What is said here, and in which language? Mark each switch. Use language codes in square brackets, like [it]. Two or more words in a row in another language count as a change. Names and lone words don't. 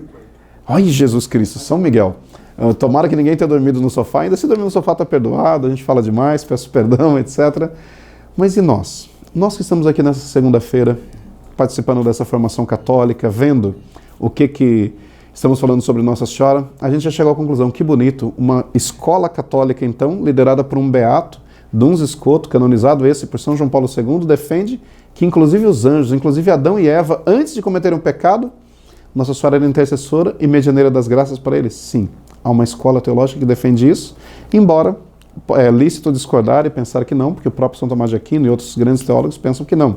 [pt] Ai, Jesus Cristo, São Miguel. Tomara que ninguém tenha dormido no sofá, ainda se dormir no sofá está perdoado, a gente fala demais, peço perdão, etc. Mas e nós? Nós que estamos aqui nessa segunda-feira, participando dessa formação católica, vendo o que estamos falando sobre Nossa Senhora, a gente já chegou à conclusão, que bonito, uma escola católica então, liderada por um beato, Duns Scoto, canonizado esse por São João Paulo II, defende que inclusive os anjos, inclusive Adão e Eva, antes de cometerem um pecado, Nossa Senhora era intercessora e medianeira das graças para eles? Sim, há uma escola teológica que defende isso, embora é lícito discordar e pensar que não, porque o próprio São Tomás de Aquino e outros grandes teólogos pensam que não.